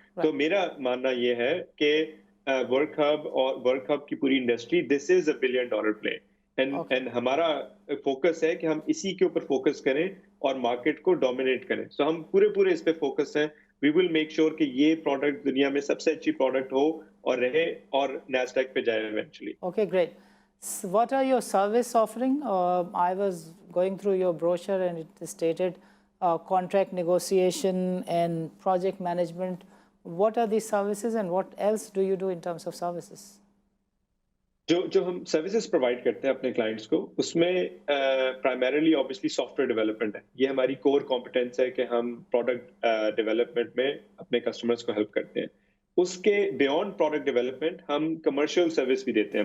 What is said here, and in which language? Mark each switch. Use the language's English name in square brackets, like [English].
[Hindi] तो मेरा मानना ये है कि वर्क हब और वर्क हब की पूरी industry, [English] this is $1 billion play, [Hindi] and हमारा फोकस है कि हम इसी के ऊपर फोकस करें और मार्केट को डोमिनेट करें। सो हम पूरे इस पे फोकस हैं। [English] we will make sure [Hindi] कि ये प्रोडक्ट दुनिया में सबसे अच्छी प्रोडक्ट हो और रहे और नैस्डैक पे जाए eventually. [English] Okay, great. What are your service offering? I was going through your brochure and it stated contract negotiation and project management. What are these services and what else do you do in terms of services? [Hindi] जो हम services provide करते हैं अपने clients को, उसमें primarily obviously software development है। ये हमारी कोर कॉम्पिटेंस है कि हम प्रोडक्ट डेवलपमेंट में अपने कस्टमर्स को हेल्प करते हैं। उसके बियॉन्ड प्रोडक्ट डेवलपमेंट हम कमर्शियल सर्विस भी देते हैं।